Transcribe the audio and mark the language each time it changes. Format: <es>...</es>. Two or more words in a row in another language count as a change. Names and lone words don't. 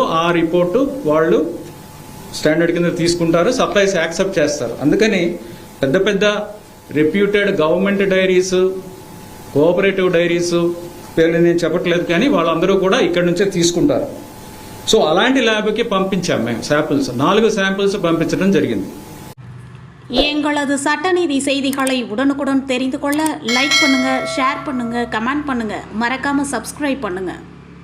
<te>ఆ రిపోర్టు వాళ్ళు స్టాండర్డ్ కింద తీసుకుంటారు,</te> <en>supplies accept</en> <te>చేస్తారు. అందుకని పెద్ద పెద్ద</te> <en>reputed government dairies, cooperative dairies</en> <te>పేర్లు నేను చెప్పట్లేదు, కానీ వాళ్ళందరూ కూడా ఇక్కడ నుంచే తీసుకుంటారు. సో అలాంటి ల్యాబ్కి పంపించాం మేము శాంపిల్స్. 4 శాంపిల్స్ పంపించడం జరిగింది.</te> <ta>எங்களது சட்டநீதி செய்திகளை உடனுக்குடன் தெரிந்து கொள்ள லைக் பண்ணுங்க, ஷேர் பண்ணுங்க, கமெண்ட் பண்ணுங்க, மறக்காம சப்ஸ்கிரைப் பண்ணுங்க.</ta>